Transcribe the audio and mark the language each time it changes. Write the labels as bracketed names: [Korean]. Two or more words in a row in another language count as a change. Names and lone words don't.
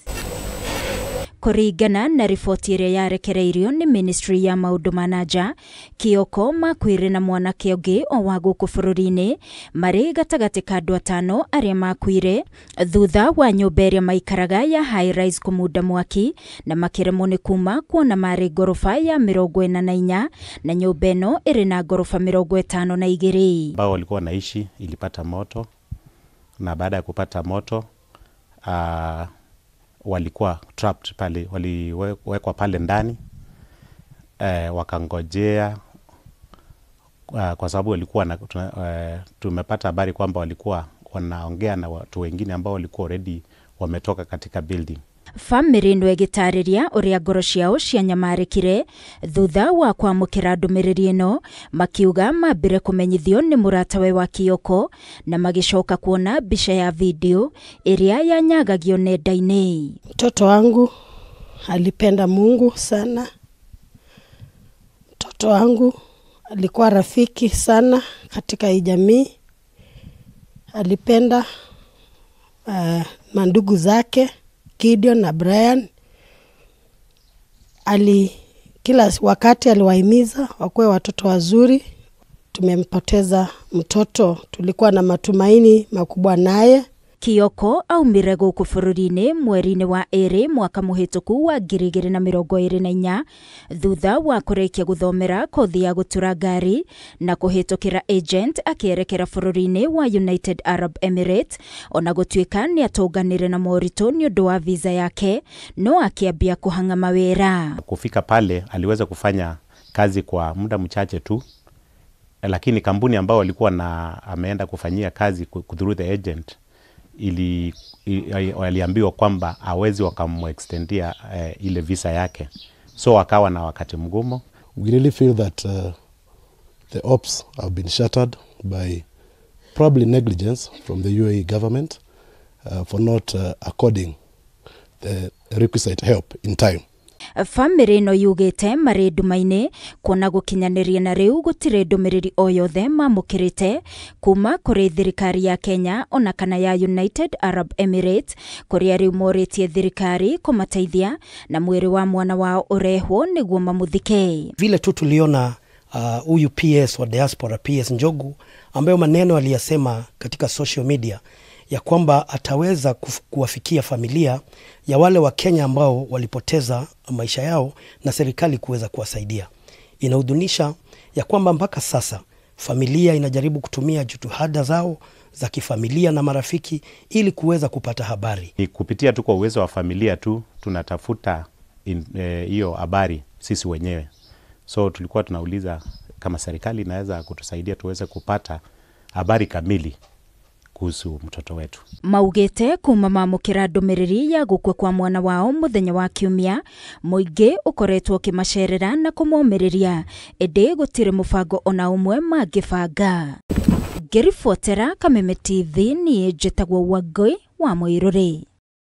[Kikuyu] Kuringana na riboti iria yarekereirio ni Ministry ya Maundu ma nanja, Kioko makwire na mwanake ungi o wa guku bururi-ini mari gatagati ka andu 5 aria makwire thutha wa nyumba iria maikaraga ya [English] high rise [Kikuyu] kumuda mwaki na makiremwo ni kuma kuona mari gorofa ya 44 na nyumba ino iri na gorofa 52 [Swahili] ambao walikuwa wanaishi ilipata moto, na baada ya kupata moto walikuwa trapped pale, waliwekwa pale ndani, wakangojea kwa sababu walikuwa tumepata habari kwamba walikuwa wanaongea na watu wengine ambao walikuwa already wametoka katika building. [Kikuyu] Family no egitariria uria ngoro ciao cianyamarikire thutha wa kwamukira ndumiriri ino, makiuga mambire kumenyithio ni muratawe wa Kioko na magicoka kuona bica ya video iria yanyagagio nenda-ini. [Swahili] Mtoto wangu alipenda Mungu sana. Mtoto wangu alikuwa rafiki sana katika hii jamii. Alipenda mandugu zake Gideon na Brian. Kila wakati aliwahimiza wakuwe watoto wazuri. Tumempoteza mtoto, tulikuwa na matumaini makubwa naye. [Kikuyu] Kioko aumire guku bururi-ini mweri-ini wa 2 mwaka muhituku wa 2024 thutha wa kurikia guthomera kothi ya gutura ngari na kuhitukira agent akierekera bururi-ini wa United Arab Emirates, ona gutuika ni atunganire na morito ni undu wa visa yake, no akiambia kuhanga mawira. [Swahili] Kufika pale aliweza kufanya kazi kwa muda mchache tu, lakini kampuni ambao walikuwa ameenda kufanyia kazi [English] through the agent [Swahili] waliambiwa kwamba hawezi wakamextendia ile visa yake, so wakawa na wakati mgumu. [English] We really feel that the ops have been shattered by probably negligence from the UAE government for not according the requisite help in time. [Kikuyu] Family no yugite mari ndumaine kuona gukinyaniria na riu gutire ndumiriri o yothe mamukirite kuma kuri thirikari ya Kenya ona kana ya United Arab Emirates, kuria riu moritie thirikari kumateithia na mwiri wa mwana wao urehwo niguo mamuthike. [Swahili] Vile tu tuliona huyu PS wa diaspora, PS Njogu, ambayo maneno aliyasema katika [English] social media [Swahili] ya kwamba ataweza kuwafikia familia ya wale wa Kenya ambao walipoteza maisha yao na serikali kuweza kuwasaidia. Inahuzunisha ya kwamba mpaka sasa familia inajaribu kutumia jitihada zao za kifamilia na marafiki ili kuweza kupata habari. Kupitia tu kwa uwezo wa familia tu tunatafuta hiyo habari sisi wenyewe. So tulikuwa tunauliza kama serikali inaweza kutusaidia tuweze kupata habari kamili kuhusu mtoto wetu. [Kikuyu] Maugete kuma mamukira ndumiriri ya gukwe kwa mwana wao muthenya wa Kiumia, muingi ukoretwo kimacerera na kumomiriria ende gutire mubango ona umwe magibanga. Ngiribotera Kameme TV ni njitagwo Wangui wa Muiruri.